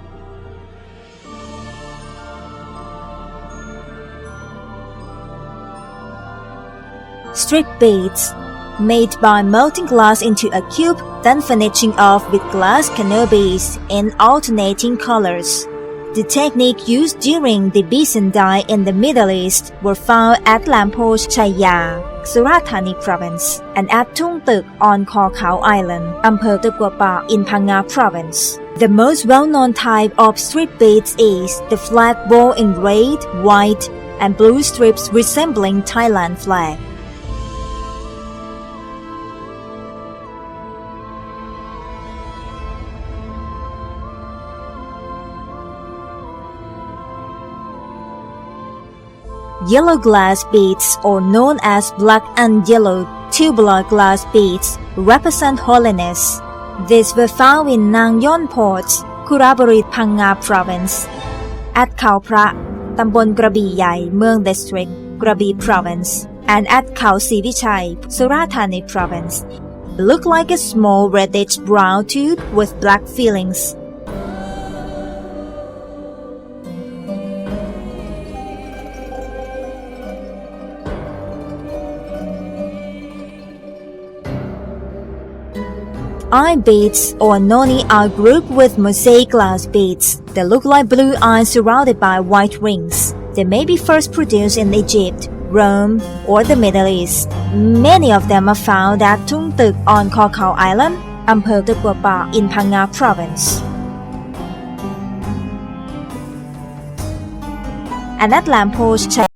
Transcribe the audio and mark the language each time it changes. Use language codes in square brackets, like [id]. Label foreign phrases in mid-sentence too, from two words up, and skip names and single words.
[en] Strip beads, made by melting glass into a cube, then finishing off with glass canopies in alternating colors. The technique used during the Byzantine in the Middle East were found at Lamposh Chaya, Surathani Province, and at Tung Tuk on Khaw Khao Island, Ampher Tukwapa in Phang Nga Province. The most well-known type of strip beads is the flat ball in red, white, and blue strips resembling Thailand flag. Yellow glass beads, or known as black and yellow tubular glass beads, represent holiness. These were found in Nang Yon Port, Kurabarit Phang Nga Province, at Khao Phra, Tambon Krabi Yai, Mueang District, Krabi Province, and at Khao Sivichai, Surathani Province. Look like a small reddish brown tube with black fillings. Eye beads, or noni, are grouped with mosaic glass beads. They look like blue eyes surrounded by white rings. They may be first produced in Egypt, Rome, or the Middle East. Many of them are found at Tung Tuk on Khaw Khao Island, Ampher Tukwapa in Phang Nga Province, and at Lamposh